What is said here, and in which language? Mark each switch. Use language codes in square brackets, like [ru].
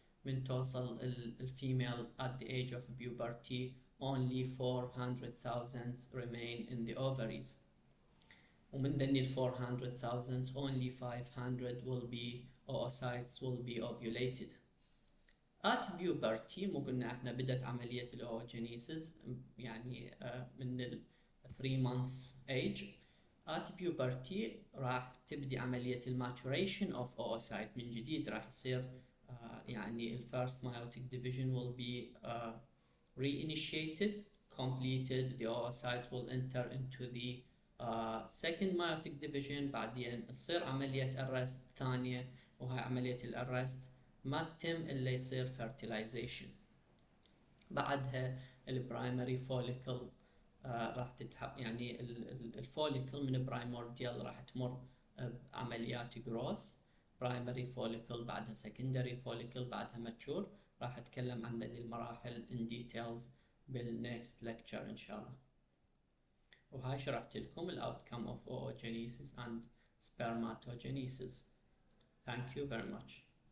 [ar] من توصل الفيميل [en] at the age of puberty, only 400,000 remain in the ovaries. [ar] ومن ذن ال [en] 400,000 only 500 will be oocytes will be ovulated. At puberty [ar] مو قلنا احنا بدأت عملية الأوجينيسيس يعني من ال 3 [en] months age. At puberty [ar] راح تبدي عملية المaturation [en] of oocyte [ar] من جديد. راح يصير يعني ال [en] first meiotic division will be reinitiated, completed. The oocyte will enter into the second meiotic division. [ar] بعدين تصير عملية arrest ثانية، وهي عملية الارست ما تتم إلا يصير fertilization. بعدها البرايمري فوليكل راح تتحقق، يعني الفوليكل من برايمورديال راح تمر بعمليات growth. برايمري فوليكل بعدها secondary فوليكل بعدها mature. راح أتكلم عن ذي المراحل [en] in details [ar] بال [en] next lecture [ar] إن شاء الله. وهاي شرحت لكم ال [en] outcome of oogenesis and spermatogenesis. Thank you very much.